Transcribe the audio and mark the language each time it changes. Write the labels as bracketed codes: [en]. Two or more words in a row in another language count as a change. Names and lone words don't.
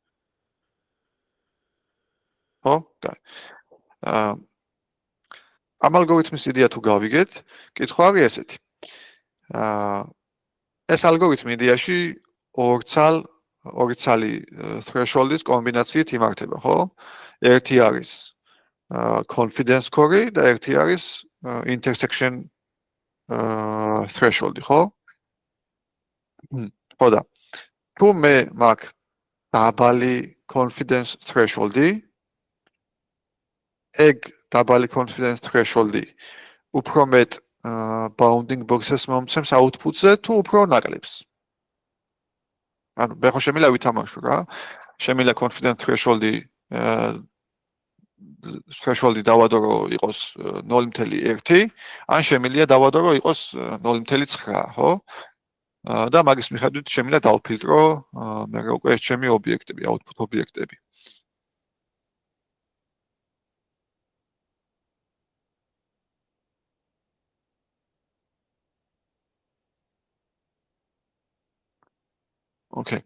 [ka] ხო? კაი. ამ ალგორითმის იდეა თუ გავიგეთ, კითხვა არის ესეთი. ეს ალგორითმი იდეაში ორი ცალი threshold-ის კომბინაციით იმართება, ხო? ერთი არის [en] confidence score [ka] და ერთი არის [en] intersection threshold- [ka] ი, ხო? ხო და თუ მე მაქვს დაბალი [en] confidence threshold- [ka] ი, ეგ დაბალი [en] confidence threshold- [ka] ი უფრო მეტ [en] bounding box- [ka] ებს მომცემს output-ზე თუ უფრო ნაკლებს. ანუ მე ხო შემიძლია ვითამაშო რა. შემიძლია [en] confidence threshold- [ka] ი დავადო რომ იყოს 0.1, ან შემიძლია დავადო რომ იყოს 0.9, ხო? და მაგის მიხედვით შემიძლია დავფილტრო მე უკვე ეს ჩემი ობიექტები, output ობიექტები. [en] Okay.